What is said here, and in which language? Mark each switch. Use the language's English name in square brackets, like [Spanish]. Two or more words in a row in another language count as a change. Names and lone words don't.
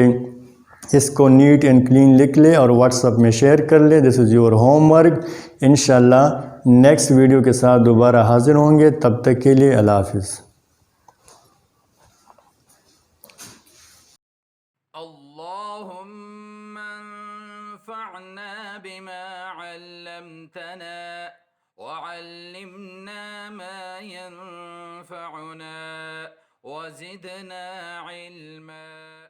[Hindi] इसको [English] neat and clean [Hindi] लिख ले और व्हाट्सएप में शेयर कर ले। [English] This is your homework. [Hindi] इंशाल्लाह [English] next video [Hindi] के साथ दोबारा हाजिर होंगे। तब तक के लिए [Arabic] الله حافظ. اللهم انفعنا بما علمتنا وعلمنا ما ينفعنا وزدنا علما.